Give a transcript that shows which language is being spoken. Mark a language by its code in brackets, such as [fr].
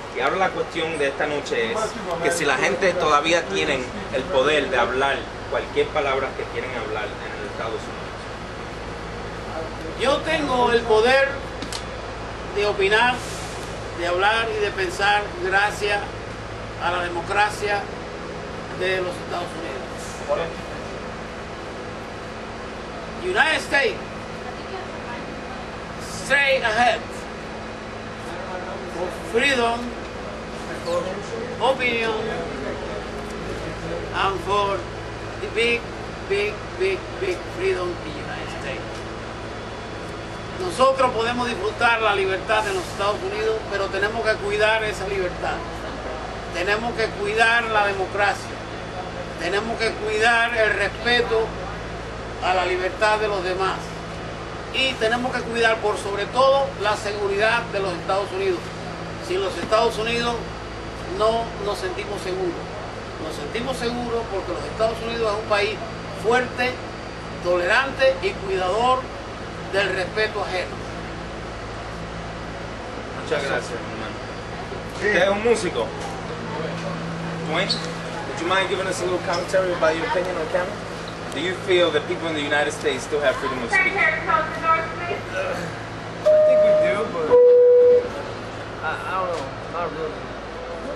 [es] Y ahora la cuestión de esta noche es que si la gente todavía tiene el poder de hablar cualquier palabra que quieren hablar en los Estados Unidos. Yo tengo el poder de opinar, de hablar y de pensar gracias a la democracia de los Estados Unidos. [en] United States, straight ahead for freedom, opinion, and for the big freedom in the United States. [es] Nosotros podemos disfrutar la libertad en los Estados Unidos, pero tenemos que cuidar esa libertad. Tenemos que cuidar la democracia. Tenemos que cuidar el respeto a la libertad de los demás. Y tenemos que cuidar por sobre todo la seguridad de los Estados Unidos. Sin los Estados Unidos no nos sentimos seguros. Nos sentimos seguros porque los Estados Unidos es un país fuerte, tolerante y cuidador del respeto ajeno. Muchas gracias, hermano. Usted es un músico. [en] Dwayne, would you mind giving us a little commentary about your opinion on camera? Do you feel that people in the United States still have freedom of speech? I think we do, but I don't know, not really.